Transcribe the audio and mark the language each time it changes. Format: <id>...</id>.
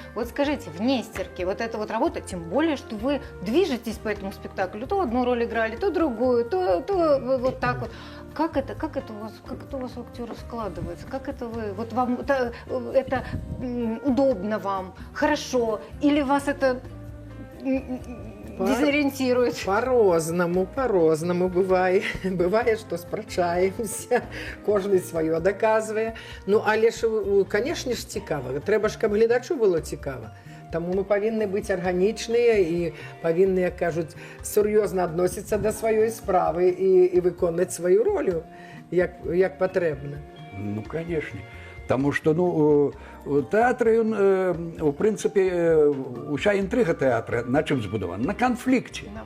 <ru>Вот скажите, в «Нестерке» вот эта вот работа, тем более, что вы движетесь по этому спектаклю, то одну роль играли, то другую, то вот так вот. Как это у вас у актеров складывается? Как это вы, вот вам это удобно вам, хорошо, или вас это дезориентирует?</ru> <be>По-розному бывае. Бывае, што спрачаемся, кожны сваё даказвае. Ну, але ж, канешне ж, цікава. Трэба ж, каб гледачу было цікава. Таму мы павінны быць арганічныя і павінны, як кажуць, сур'ёзна адносіцца да сваёй справы і выконваць сваю ролю, як патрэбна.</be> <ru>Ну, конечно. Потому что, театр, в принципе, уся интрига театра на чем збудована? На конфликте.</ru>